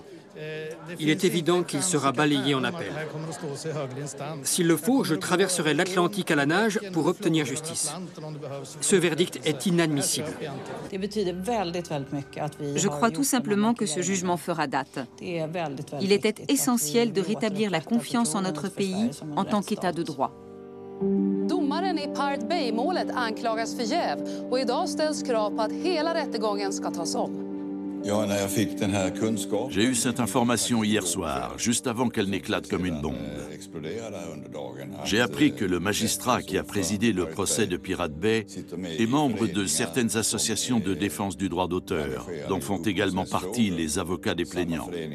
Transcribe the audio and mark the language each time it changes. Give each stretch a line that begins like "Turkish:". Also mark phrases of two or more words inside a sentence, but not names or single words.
French: Il est évident qu'il sera balayé en appel. S'il le faut, je traverserai l'Atlantique à la nage pour obtenir justice. Ce verdict est inadmissible. Je crois tout simplement que ce jugement fera date. Il était essentiel de rétablir la confiance en notre pays en tant qu'État de droit.
Swedish: Domaren i Pirate Bay-målet anklagas för jäv och idag ställs krav på att hela rättegången ska tas om.
French: J'ai eu cette information hier soir, juste avant qu'elle n'éclate comme une bombe. J'ai appris que le magistrat qui a présidé le procès de Pirate Bay est membre de certaines associations de défense du droit d'auteur, dont font également partie les avocats des plaignants.